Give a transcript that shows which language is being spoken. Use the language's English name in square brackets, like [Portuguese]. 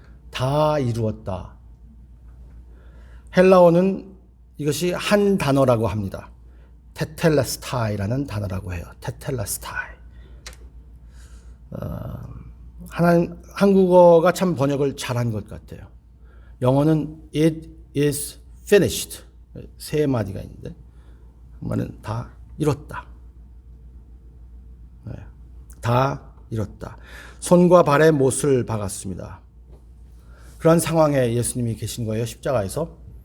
[Korean] 다 이루었다. 헬라어는 이것이 한 단어라고 합니다. 테텔레스타이라는 단어라고 해요. 테텔레스타이. 한국어가 참 번역을 잘한 것 같아요. [English] 영어는 it is finished. [Korean] 세 마디가 있는데 말은 다 이뤘다. 다 이뤘다. 손과 발에 못을 박았습니다. 그런 상황에 예수님이 계신 거예요. 십자가에서.